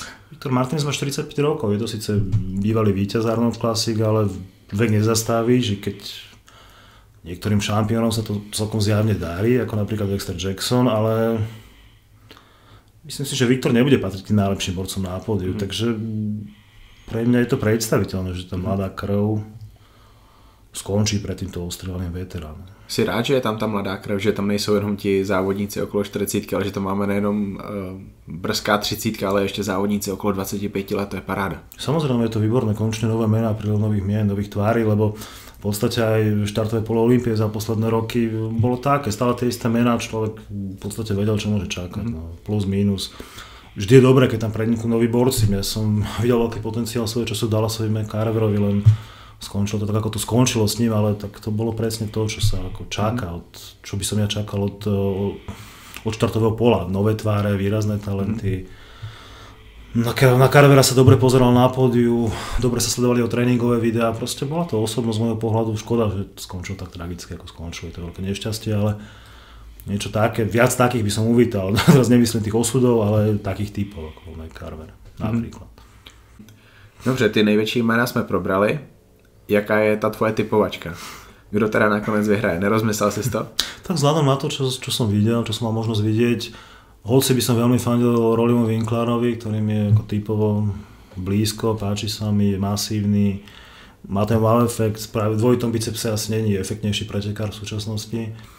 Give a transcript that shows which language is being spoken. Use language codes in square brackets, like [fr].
[sk] Viktor Martinez má 45 rokov, je to síce bývalý víťaz Arnold Classic, ale vek nezastaví, že keď niektorým šampiónom sa to celkom zjavne darí, ako napríklad Dexter Jackson, ale myslím si, že Viktor nebude patriť tým najlepším borcom na pódiu, takže pre mňa je to predstaviteľné, že tá mladá krv skončí pred týmto ostrelným veteránom. [cs] Jsi rád, že je tam ta mladá krev, že tam nejsou jenom ti závodníci okolo 40, ale že to máme nejenom brzká 30, ale ještě závodníci okolo 25 let, to je paráda. [sk] Samozrejme je to výborné, konečne nové mená, prílev nových mien, nových tvári, lebo v podstate aj štartové polo Olympie za posledné roky bolo také, stále tie isté mená, človek v podstate vedel, čo môže čakať, no, plus, minus. Vždy je dobré, keď tam predniknú noví borci, ja som videl veľký potenciál svojho času Dallasovi McCarverovi, len skončilo to tak, ako to skončilo s ním, ale tak to bolo presne to, čo sa ako čaká, čo by som ja čakal od štartového pola. Nové tváre, výrazné talenty. Na Carvera sa dobre pozeral na pódiu, dobre sa sledovali o tréningové videá, proste bola to osobnosť z môjho pohľadu. Škoda, že skončil tak tragicky, ako skončil, je to veľké nešťastie, ale niečo také, viac takých by som uvítal. Teraz nemyslím tých osudov, ale takých typov, ako bol Carver napríklad. [cs] Dobře, ty největší jména jsme probrali. Jaká je ta tvoje typovačka? Kdo teda nakonec vyhraje? Nerozmyslel jsi to? [sk] Tak vzhľadom na to, čo som videl, čo som mal možnosť vidieť, hoci by som veľmi fandil Rollymu Winklerovi, ktorým je ako typovo blízko, páči sa mi, je masívny, má ten wow efekt, práve v dvojitom bicepse asi není efektnejší pretekár v súčasnosti.